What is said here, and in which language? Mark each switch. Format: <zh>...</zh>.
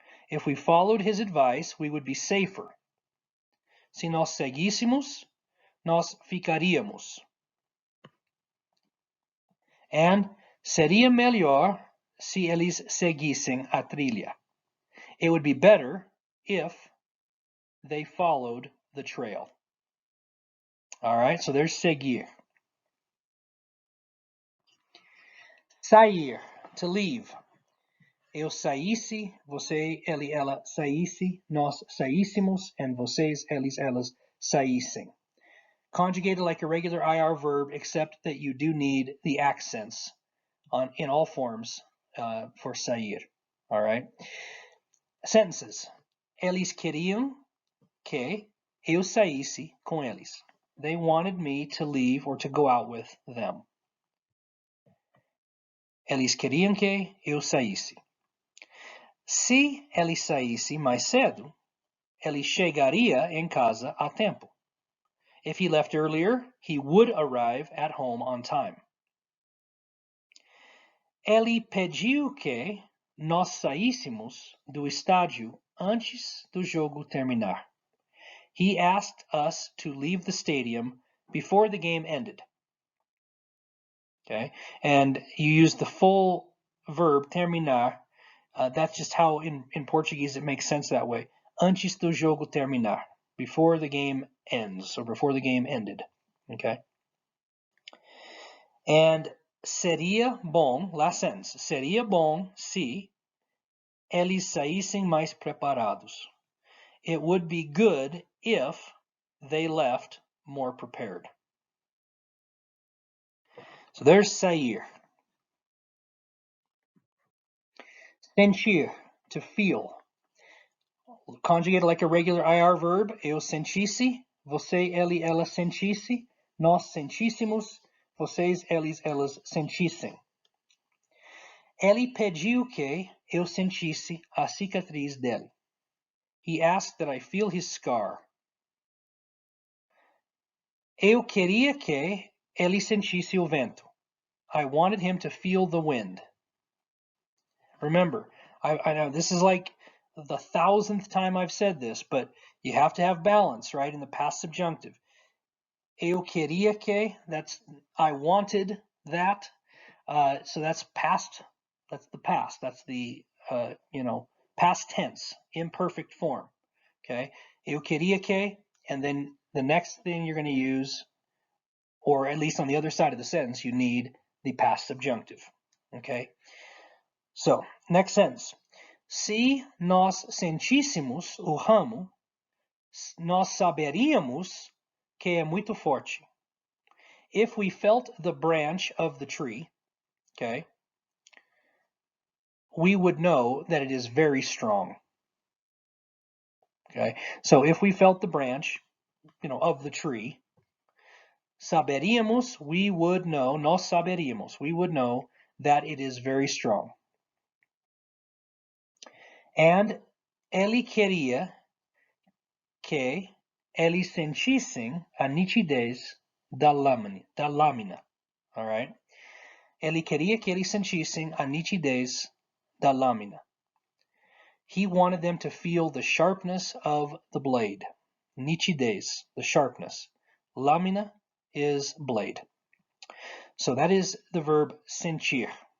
<en>If we followed his advice, we would be safer.</en> <pt>Se nós seguíssemos, nós ficaríamos. And seria melhor se eles seguissem a trilha.</pt> <en>It would be better if they followed the trail. All right, so there's seguir. Sair, to leave.</en> <pt>Eu saísse, você, ele, ela saísse, nós saíssemos, and vocês, eles, elas saíssem.</pt> <en>Conjugated like a regular IR verb, except that you do need the accents in all forms for sair. All right. Sentences.</en> <pt>Eles queriam que eu saísse com eles.</pt> <en>They wanted me to leave or to go out with them.</en> <pt>Eles queriam que eu saísse. Se ele saísse mais cedo, ele chegaria em casa a tempo.</pt> <en>If he left earlier, he would arrive at home on time.</en> <pt>Ele pediu que nós saíssemos do estádio antes do jogo terminar.</pt> <en>He asked us to leave the stadium before the game ended. Okay, and you use the full verb terminar. That's just how in Portuguese it makes sense that way.</en> <pt>Antes do jogo terminar,</pt> <en>before the game ends, or before the game ended. Okay.</en> <pt>And seria bom,</pt> <en>last sentence,</en> <pt>seria bom se eles saíssem mais preparados.</pt> <en>It would be good if they left more prepared. So there's sair. Sentir, to feel. Conjugated like a regular IR verb.</en> <pt>Eu sentisse, você, ele, ela sentisse, nós sentíssemos, vocês, eles, elas sentissem. Ele pediu que eu sentisse a cicatriz dele.</pt> <en>He asked that I feel his scar.</en> <pt>Eu queria que ele sentisse o vento.</pt> <en>I wanted him to feel the wind. Remember, I know this is like the 1,000th time I've said this, but you have to have balance, right, in the past subjunctive.</en> <pt>Eu queria que,</pt> <en>that's I wanted that. So that's past, that's the past, that's the, past tense, imperfect form. Okay,</en> <pt>eu queria que,</pt> <en>and then the next thing you're going to use, or at least on the other side of the sentence, you need the past subjunctive. Okay, so next sentence.</en> <pt>Se nós sentíssemos o ramo, nós saberíamos que é muito forte.</pt> <en>If we felt the branch of the tree, okay, we would know that it is very strong. Okay, so if we felt the branch, of the tree, saberíamos, we would know,</en> <pt>nós saberíamos,</pt> <en>we would know that it is very strong.</en> <pt>And ele queria que eles sentissem a nitidez da lâmina.</pt> <en>All right?</en> <pt>Ele queria que eles sentissem a nitidez da lâmina.</pt> <en>He wanted them to feel the sharpness of the blade. Nitidez, the sharpness. Lâmina is blade. So that is the verb sentir.</en>